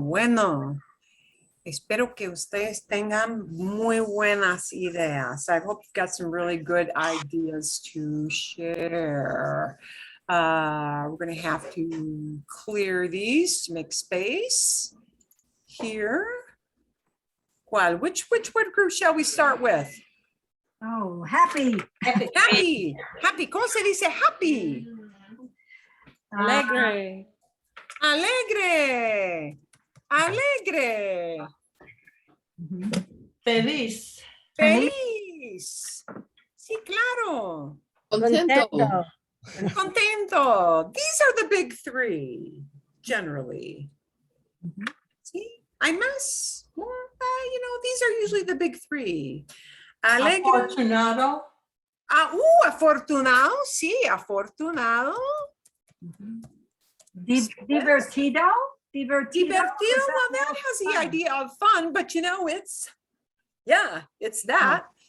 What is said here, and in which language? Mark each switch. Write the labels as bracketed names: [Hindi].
[Spanish] Bueno, espero que ustedes tengan muy buenas ideas. [English] I hope you've got some really good ideas to share. We're going to have to clear these to make space here. [Spanish] ¿Cuál? [English] Which word group shall we start with? Oh, happy. Happy. Happy. [Spanish] ¿Cómo se dice happy? Alegre. Alegre. Alegre. Feliz. Feliz. Sí, claro. Contento. Contento. [English] These are the big three, generally. See, [Spanish] hay más, [English] more, these are usually the big three. Alegre. [Spanish] Afortunado. Afortunado, sí, afortunado. Divertido. [English] Divertido, well, that has the idea of fun, but it's that.